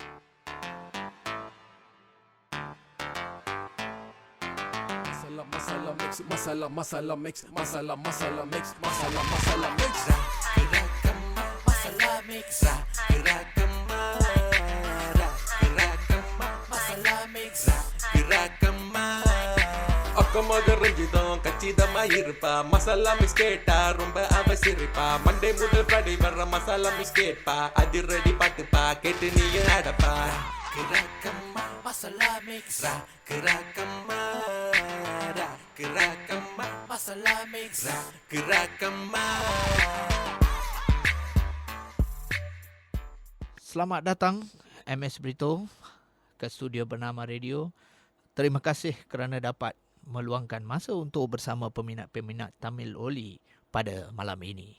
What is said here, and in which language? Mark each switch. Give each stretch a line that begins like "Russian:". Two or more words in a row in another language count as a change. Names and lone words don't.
Malay: Masalah mix, masalah mix, masalah mix, masalah mix. Masalah mix, masalah mix.
Tamil: அக்கமாக ரஞ்சிதம் கச்சிதமா இருப்பா. மசாலா மிக்ஸ் கேட்டா ரொம்ப அவசிரிப்பா. மண்டே முதல் ஃப்ரைடே வர்ற மசாலா மிக்ஸ் கேட்பா. அதிரடி பாட்டுப்பா கேட்டு நீயும் ஆடப்பா. கிராக்கம்மா மசாலா மிக்ஸ், கிராக்கம்மா கிராக்கம்மா மசாலா மிக்ஸ், கிராக்கம்மா.
Malay: Selamat datang MS Brito ke studio Bernama Radio. Terima kasih kerana dapat meluangkan masa untuk bersama peminat-peminat Tamil Oli pada malam ini.